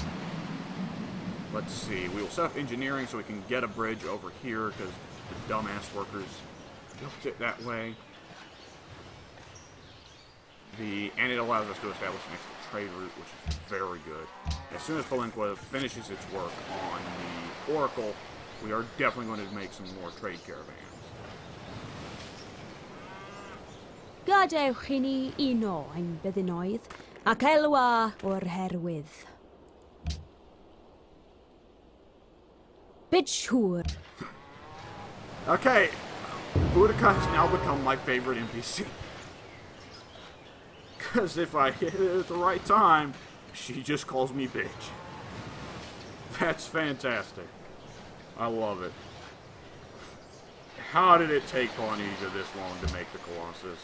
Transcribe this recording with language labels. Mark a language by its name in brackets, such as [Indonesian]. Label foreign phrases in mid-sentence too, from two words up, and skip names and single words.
[English] Let's see, we will set up engineering so we can get a bridge over here, because the dumbass workers built it that way. And it allows us to establish an extra trade route, which is very good. As soon as Palenque finishes its work on the Oracle, we are definitely going to make some more trade caravans. [Welsh] Gadewch I ni uno ein byddinoedd, ac elwa o'r herwydd. Byd siŵr. [English] Okay, Boudica has now become my favorite NPC. Because if I hit it at the right time, she just calls me bitch. That's fantastic. I love it. How did it take Polynesia this long to make the Colossus?